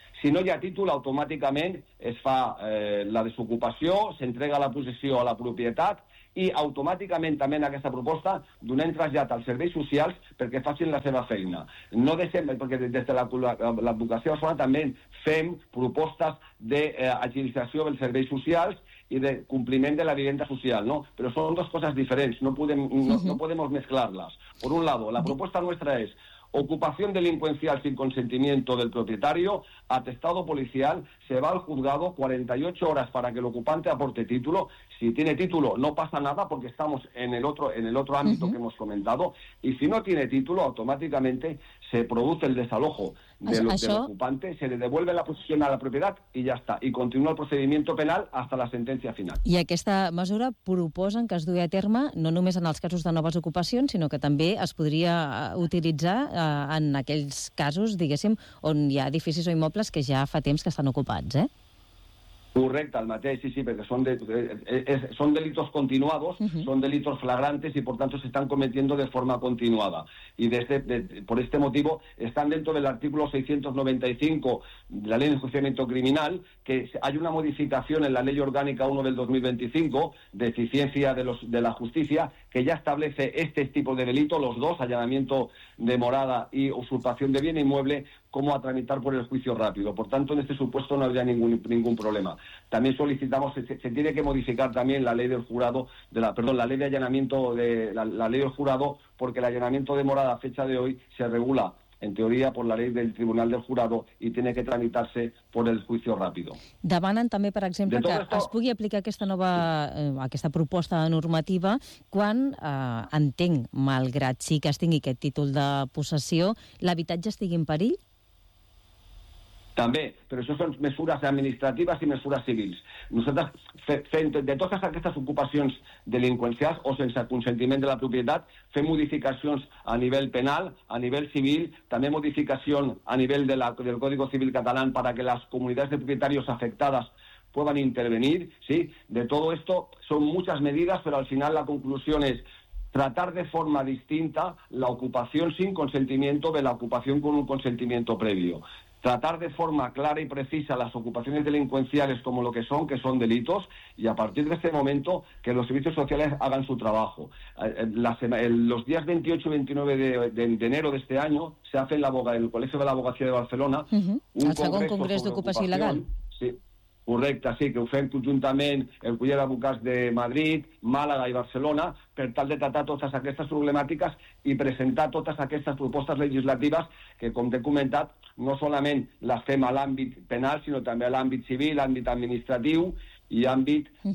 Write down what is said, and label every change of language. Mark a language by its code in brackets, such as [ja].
[ca] Si no hi ha títol, automàticament es fa la desocupació, s'entrega la possessió a la propietat i automàticament també en aquesta proposta donem trasllat als serveis socials perquè facin la seva feina. No deixem, perquè des de l'advocació personal també fem propostes d'agilització dels serveis socials [es] y de cumplimiento de la vivienda social, ¿no? Pero son dos cosas diferentes, no podemos mezclarlas. Por un lado, la propuesta nuestra es ocupación delincuencial sin consentimiento del propietario, atestado policial, se va al juzgado 48 horas para que el ocupante aporte título. Si tiene título, no pasa nada porque estamos en el otro ámbito que hemos comentado. Y si no tiene título, automáticamente se produce el desalojo del ocupante, se le devuelve la posesión a la propiedad y ya está. Y continúa el procedimiento penal hasta la sentencia final. [ca] I aquesta mesura proposen que es dugui a terme no només en els casos de noves ocupacions, sinó que també es podria utilitzar en aquells casos, diguéssim, on hi ha edificis o immobles que ja fa temps que estan ocupats, eh? Correcte, el mateix, sí, perquè són, són [es] delitos continuados, són delitos flagrantes i, por tanto, se están cometiendo de forma continuada. Y desde, por este motivo, están dentro del artículo 695 de la Ley de Enjuiciamiento Criminal, que hay una modificación en la Ley Orgánica 1 del 2025, de eficiencia de, los, de la justicia, que ya establece este tipo de delito, los dos, allanamiento de morada y usurpación de bien inmueble, cómo a tramitar por el juicio rápido. Por tanto, en este supuesto no habría ningún problema. También solicitamos, se tiene que modificar también la ley del jurado, de la, perdón, la ley de allanamiento, de la ley del jurado, porque el allanamiento de morada a fecha de hoy se regula, en teoría, por la ley del Tribunal del Jurado y tiene que tramitarse por el juicio rápido. [ca] Demanen també, per exemple, que esto... es pugui aplicar aquesta nova, aquesta proposta de normativa quan, entenc, malgrat sí que es tingui aquest títol de possessió, l'habitatge estigui en perill? També, però això són mesures administratives i mesures civils. Nosaltres, de totes aquestes ocupacions delinqüencials o sense consentiment de la propietat, fem modificacions a nivell penal, a nivell civil, també modificació a nivell de del Código Civil Català perquè les comunitats de propietaris afectades puguin intervenir. ¿Sí? De tot això són moltes mesures, però al final la conclusió és [es] tratar de forma distinta [ca] la ocupació [es] sin consentimiento [ca] de la ocupació con un consentiment previo. [es] Tratar de forma clara y precisa las ocupaciones delincuenciales como lo que son delitos, y a partir de este momento que los servicios sociales hagan su trabajo. Los días 28 y 29 de enero de este año se hace en el Colegio de la Abogacía de Barcelona [ca] un segon congrés d'ocupació il·legal. Sí, correcte, sí, que ho fem conjuntament el Col·legi d'Advocats de Madrid, Màlaga i Barcelona, per tal de tratar totes aquestes problemàtiques i presentar totes aquestes propostes legislatives que, com t'he comentat, no solament les fem a l'àmbit penal, sinó també a l'àmbit civil, àmbit administratiu i àmbit